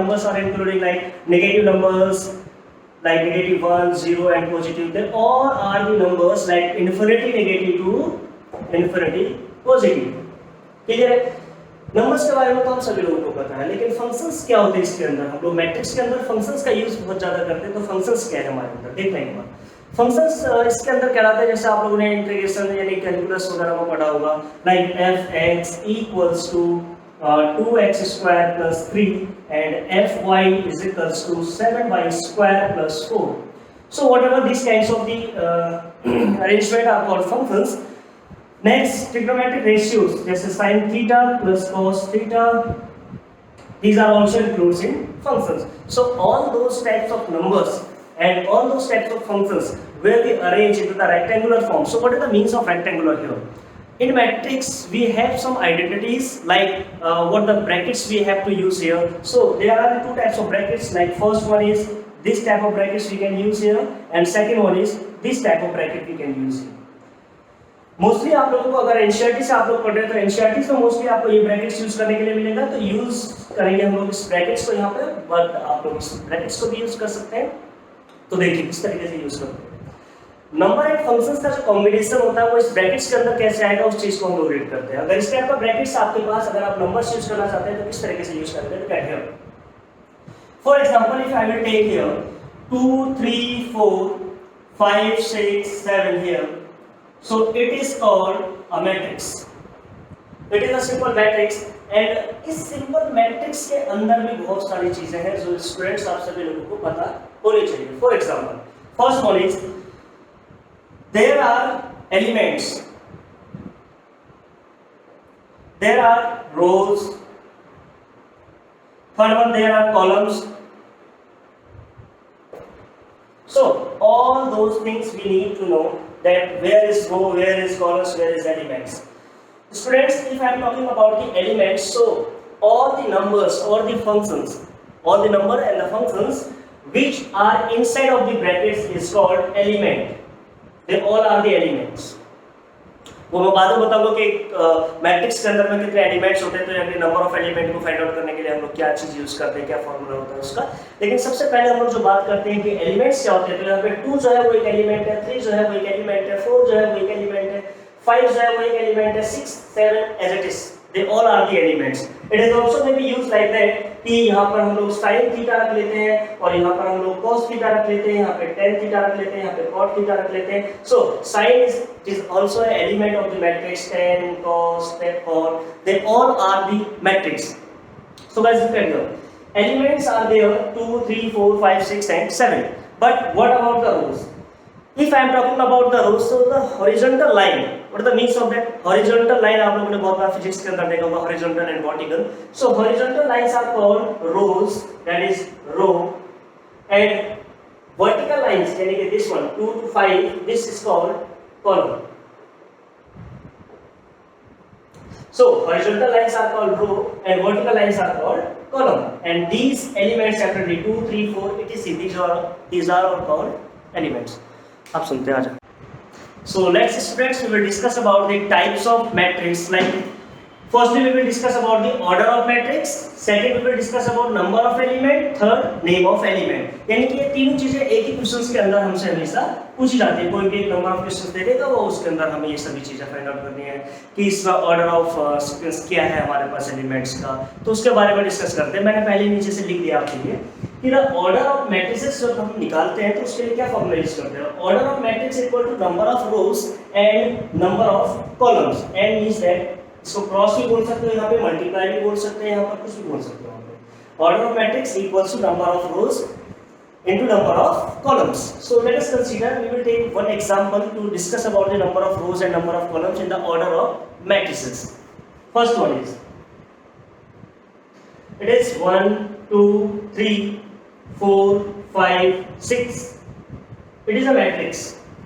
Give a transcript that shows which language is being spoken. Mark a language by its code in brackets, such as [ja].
[en] Numbers are including like negative numbers, like negative 1, 0 and positive. Then all are the numbers like infinity negative to infinity positive. [hi] Clear है? Numbers के बारे में तो हम सभी लोगों को पता है, लेकिन फंक्शंस क्या होते हैं इसके अंदर. हम लोग मैट्रिक्स के अंदर फंक्शंस का यूज बहुत ज्यादा करते हैं. तो फंक्शंस क्या है हमारे अंदर देख लेंगे. फंक्शंस इसके अंदर कहलाते हैं, जैसे आप लोगों ने इंटीग्रेशन यानी कैलकुलस वगैरह में पढ़ा होगा, like f(x) equals to 2x square plus 3 and fy is equals to 7y square plus 4. [en] So whatever this kinds of the arrangement are called functions. Next, trigonometric ratios, जैसे sin theta plus cos theta, these are also included in functions. So all those types of numbers and all those types of functions will be arranged into the rectangular form. So what is the means of rectangular here? In matrix, we have some identities like what the brackets we have to use here. So there are the two types of brackets. Like first one is this type of brackets we can use here, and second one is this type of bracket we can use here. [hi] Mostly आप लोगों को अगर NCERT से आप लोग पढ़ रहे हैं तो एनसीईआरटी से मोस्टली आपको ये ब्रैकेट्स यूज करने के लिए मिलेगा. तो यूज करेंगे हम लोग इस ब्रैकेट्स को यहाँ पे, बट आप लोग इस ब्रैकेट्स को भी यूज कर सकते हैं. तो देखिए किस तरीके से यूज करते हैं. नंबर एंड फंक्शंस का जो कॉम्बिनेशन होता है वो इस ब्रैकेट्स के अंदर कैसे आएगा उस चीज को हम लोग रीड करते हैं. अगर इस टाइप का ब्रैकेट्स आपके पास, अगर आप नंबर्स यूज करना चाहते हैं तो किस तरीके से यूज करते हैं. [en] तो here for example if I will take here 2 3 4 5 6 7 here. So it is called a matrix. [hi] It is a simple matrix, and इस simple matrix के अंदर भी बहुत सारी चीजें हैं जो स्टूडेंट्स आप सभी लोगों को पता होनी चाहिए. [en] For example, first one is there are elements, there are rows. Third one, there are columns. So all those things we need to know, that where is row, where is columns, where is elements. Students, if I am talking about the elements, so all the numbers or the functions, all the number and the functions which are inside of the brackets is called element. They all are the elements. [hi] वो मैं बाद में बताऊंगा कि matrix के अंदर में कितने एलिमेंट्स होते हैं, तो यानी नंबर ऑफ एलिमेंट को फाइंड आउट करने के लिए हम लोग क्या चीज यूज करते हैं, क्या फॉर्मूला होता है उसका. लेकिन सबसे पहले हम लोग जो बात करते हैं कि एलिमेंट्स क्या होते हैं, तो यहाँ पे 2 जो है वो एक एलिमेंट है, 3 जो है वो एक एलिमेंट है, 4 जो है वो एक एलिमेंट है, 5 जो है वो एक एलिमेंट है, 6 7 as it is, they all are the elements. It is also may be used like that कि यहाँ पर हम लोग sin थीटा रख लेते हैं और यहाँ पर हम लोग cos थीटा रख लेते हैं, यहाँ पे tan थीटा रख लेते हैं, यहाँ पे cot थीटा रख लेते हैं. [en] So sin is also an element of the matrix. Tan, cos, cot, they all are the matrix. So guys, look at here. Elements are there 2, 3, 4, 5, 6 and 7. But what about the rows? If I am talking about the rows, so the horizontal line, what is the means of that? [hi] Horizontal line आप लोगों ने बहुत बार physics के अंदर देखा होगा, horizontal and vertical. [en] So horizontal lines are called rows, that is row, and vertical lines, यानी कि this one 2 to 5, this is called column. So horizontal lines are called row and vertical lines are called column. And these elements separately 2, 3, 4, etc. These are all called elements. [hi] आप सुनते आ जाओ. [en] So let's students, we will discuss about the types of matrix. Like firstly we will discuss about the order of matrix, second we will discuss about number of element, third name of element. [hi] यानी कि ये तीनों चीजें एक ही questions के अंदर हमसे हमेशा पूछी जाती है. कोई भी एक नंबर ऑफ क्वेश्चंस दे देगा, वो उसके अंदर हमें ये सभी चीजें फाइंड आउट करनी है कि इसका ऑर्डर ऑफ सीक्वेंस क्या है हमारे पास एलिमेंट्स का. तो उसके बारे में डिस्कस करते हैं. मैंने पहले नीचे से लिख दिया आपके लिए कि द ऑर्डर ऑफ मैट्रिसेस जब हम निकालते हैं तो उसके लिए क्या फॉर्मूला यूज करते हैं. [en] Order of matrix equal to number of rows and number of columns. [hi] And means that इसको क्रॉस भी बोल सकते हो, यहाँ पे मल्टीप्लाई भी बोल सकते हैं, यहाँ पर कुछ भी बोल सकते हो. [en] Order of matrix equals to number of rows into number of columns. So let us consider, we will take one example to discuss about the number of rows and number of columns in the order of matrices. First one is It is 1, 2, 3, 4, 5, 6. It is a matrix.